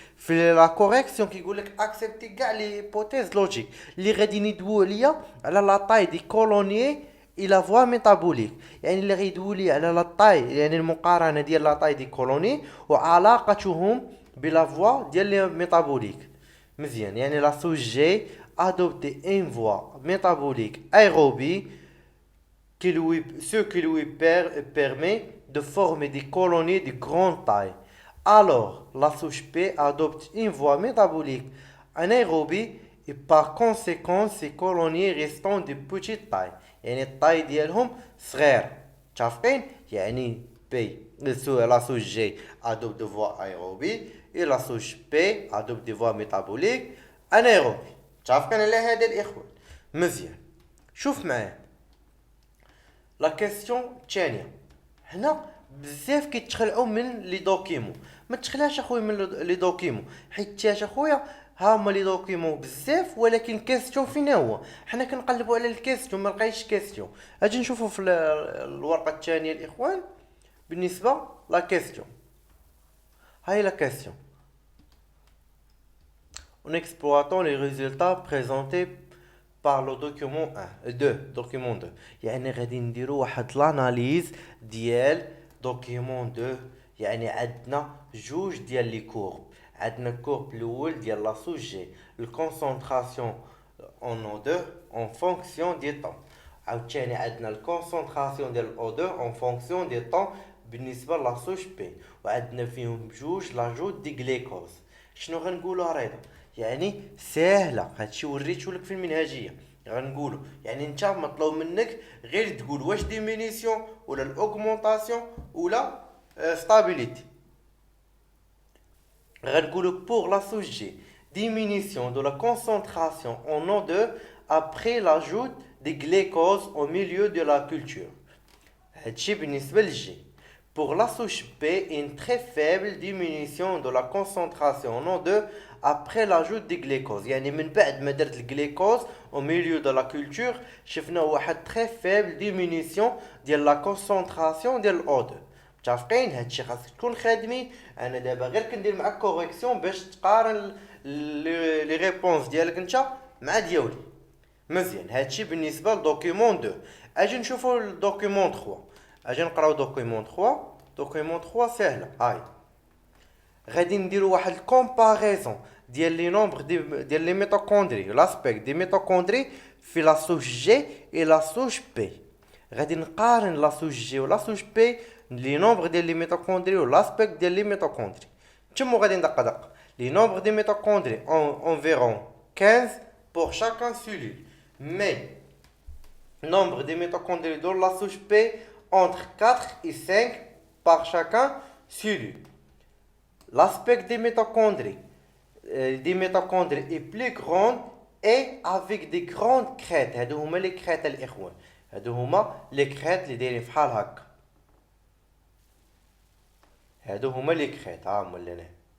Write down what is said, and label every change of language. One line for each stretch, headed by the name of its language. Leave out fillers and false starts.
Arabic: في لا كوريكسيون كيقول لك اكسبتي كاع لي ايبوتيز لوجيك اللي غادي يدويو ليا على لا طاي دي كولونيي الى فوا ميتابوليك. يعني اللي غيدويو لي على لا طاي، يعني المقارنه ديال لا طاي دي كولوني وعلاقتهم بلا فوا ديال لي ميتابوليك. مزيان، يعني لا سوش جي
French: adopter une voie métabolique aérobie ce qui lui permet de former des colonies de grande taille. Alors, la souche P adopte une voie métabolique anaérobie et par conséquent ces colonies restant de petite taille.
Arabic: يعني الطاي ديالهم صغير. متفقين؟ يعني
French: P la souche G adopte des voies aérobie et la souche P adopte des voies métaboliques anaérobie.
Arabic: متفقين على هذا الاخوان؟ مزيان، شوف معايا لا كيسيون الثانيه. هنا بزاف كيتخلعوا من لي دوكيمون. ما تخلعش اخويا من لي دوكيمون، حيت اخويا ها هما لي دوكيمون بزاف، ولكن كيسيون فين هو؟ حنا كنقلبوا على الكيسيون ما لقيتش كيسيون. اجي نشوفوا في الورقه الثانيه الاخوان بالنسبه لا كيسيون. هاي لا كيسيون.
French: En exploitant les résultats présentés par le document 1 2 document 2.
Arabic: يعني غادي نديرو واحد لاناليز ديال دوكيمون 2. يعني عندنا جوج ديال لي كورب. عندنا الكورب الاول ديال لا سوش جي الكونسونطراسيون اون او 2 اون فونكسيون دي طون. عاوتاني عندنا الكونسونطراسيون ديال او 2 اون فونكسيون دي طون بالنسبه لا سوش بي. وعندنا فيهم بجوج لاجوت دي غليكوز. شنو غنقولوا رضا؟ يعني ساهله، هادشي وريتو لك في المنهجيه. غنقولوا يعني انت مطلوب منك غير تقول واش ديمينيسيون ولا الاوغمونطاسيون ولا ستابيليتي. غنقولوا بور لا سوش جي
French: diminution de la concentration en O2 après l'ajout des glucoses au milieu de la culture.
Arabic: هادشي بالنسبة للجي.
French: Pour la souche B, une très faible diminution de la concentration en O2 après l'ajout des glucoses.
Arabic: يعني من بعد ما درت الجليكوز
French: au milieu de la culture
Arabic: شفنا واحد
French: très faible diminution
Arabic: ديال
French: la concentration
Arabic: ديال O2. متفقين؟ هادشي خاصك تكون خادمين. انا دابا غير كندير معاك كوريكسيون باش تقارن لي ريبونس ديالك انت مع ديالي. مزيان، هادشي بالنسبه لدوكيمون 2. اجي نشوفوا الدوكيمون 3. اجي نقراو دوكيمون 3. دوكيمون 3 سهله. هاي غادي نديرو واحد الكومباريزون ديال لي نومبر ديال لي ميتوكوندري، لاسبيك دي ميتوكوندري في لا سوش جي اي لا سوش بي. غادي نقارن لا سوش جي ولا سوش بي لي نومبر ديال لي ميتوكوندري والاسبيك ديال لي ميتوكوندري. تما غادي ندق دق لي نومبر دي ميتوكوندري
French: environ 15 pour chacun cellule, mais nombre de mitochondries dans la souche P entre 4 et 5 par chacun cellule. L'aspect des mitochondries est plus grand et avec des grandes crêtes.
Arabic: هادو هما لي كريت الاخوان. هادو هما لي كريت اللي دايرين فحال هكا. هادو هما لي كريت. ها هما لهنا.